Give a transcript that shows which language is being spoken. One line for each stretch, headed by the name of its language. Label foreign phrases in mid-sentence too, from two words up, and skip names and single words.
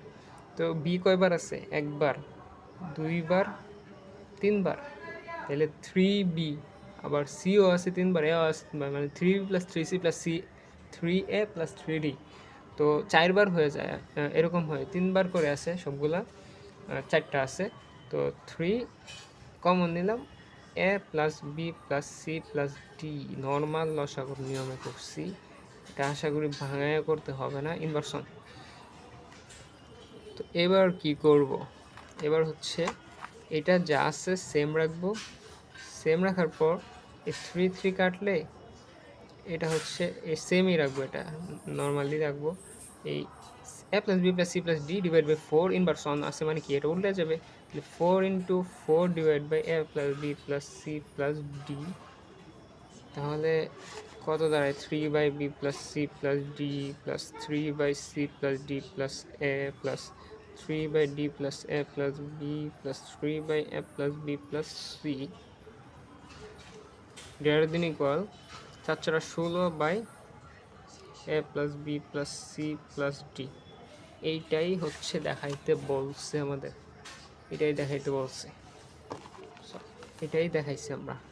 Bangla: তো বি কয়বার আছে? একবার, দুইবার, তিনবার, তাহলে 3b। আবার সিও আছে 3বার, এও আছে 3বার, মানে 3b + 3c + c 3a + 3d। তো 4বার হয়ে যায়, এরকম হয়। 3বার করে আছে সবগুলা, 4টা আছে। তো 3 কমন নিলাম,
English: a plus b plus c plus d
Bangla: নর্মাল লসাগুর নিয়মে করছি। এটা আশা করি ভাঙায় করতে হবে না, ইনভার্সন। তো এবার কি করব? এবার হচ্ছে এটা যা আছে সেম রাখবো। সেম রাখার পর এই 3 কাটলে এটা হচ্ছে এই সেমই রাখবো, এটা নর্মালি রাখবো। এই
English: a plus b plus c plus d divide by 4 inverse 1
Bangla: আছে, মানে কি এটা উল্টে যাবে।
English: 4 × 4 divide by a plus b plus c plus d,
Bangla: তাহলে কত দাঁড়ায়?
English: 3/b plus c plus d plus 3/c plus d plus a plus 3/d plus a plus b plus 3/a plus b plus c greater than equal 4 × 16/a+b+c+d,
Bangla: এইটাই হচ্ছে দেখাইতে বলছে আমাদের, এটাই দেখাইতে বলছে, এটাই দেখাইছি আমরা।